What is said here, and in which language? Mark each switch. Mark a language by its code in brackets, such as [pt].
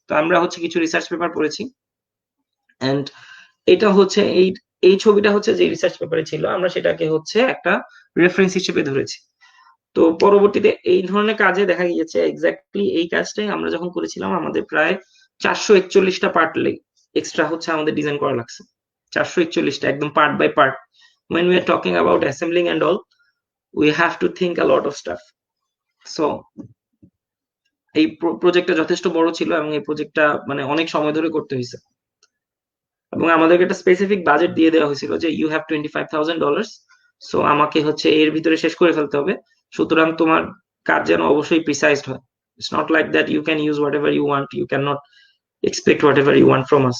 [bn] তো আমরা হচ্ছে কিছু রিসার্চ পেপার পড়েছি, এন্ড এটা হচ্ছে এই এই ছবিটা হচ্ছে যে রিসার্চ পেপারে ছিল, আমরা সেটাকে হচ্ছে একটা রেফারেন্স হিসেবে ধরেছি। তো পরবর্তীতে এই ধরনের কাজে দেখা গিয়েছে এক্স্যাক্টলি এই কাজটাই আমরা যখন করেছিলাম আমাদের প্রায় 441টা পার্ট এক্সট্রা হচ্ছে আমাদের ডিজাইন করা লাগছে। 441টা একদম part by part. [en] when we are talking about assembling and all, we have to think a lot of stuff. [bn] So এই প্রজেক্টটা যথেষ্ট বড় ছিল এবং এই প্রজেক্টটা মানে অনেক সময় ধরে করতে হয়েছে, এবং আমাদেরকে একটা স্পেসিফিক বাজেট দিয়ে দেওয়া হয়েছিল যে [en] you have $25,000, [bn] সো আমাকে হচ্ছে এর ভিতরে শেষ করে ফেলতে হবে। সুতরাং তোমার কাজ যেন অবশ্যই প্রিসাইজড হয়। [en] It's not like that you can use whatever you want, you cannot expect whatever you want from us.